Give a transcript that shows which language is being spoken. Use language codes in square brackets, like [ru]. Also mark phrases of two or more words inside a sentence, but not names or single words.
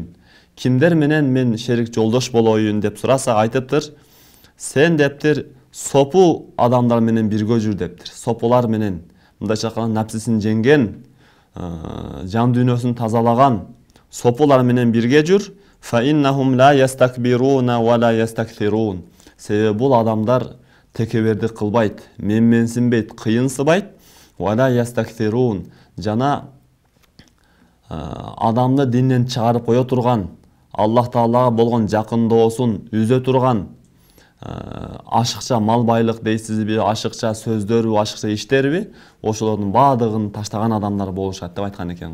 [ky] Кимдер менен мен шерик жолдош болоюн деп сураса айтыптыр. Сен дептир сопу адамдар менен бирге жүр дептир. Сопулар менен мындайча айтканда напсисин жеңген, жан дүйнөсүн тазалаган сопулар менен бирге жүр. [ar] فإنهم لا يستكبرون ولا يستكثرون. [ky] Себеби бул адамдар текебердик кылбайт, менменсинбейт, кыйынсыбайт. [ar] ولا يستكثرون. [ky] Жана адамды динден чыгарып кое турган, Аллах Таалага болгон жакындоосун үзө турган ашыкча мал байлык дейсизби, ашыкча сөздөрбү, ашыкча иштерби, ошолордун баардыгын таштаган адамдар болушат деп айткан экен.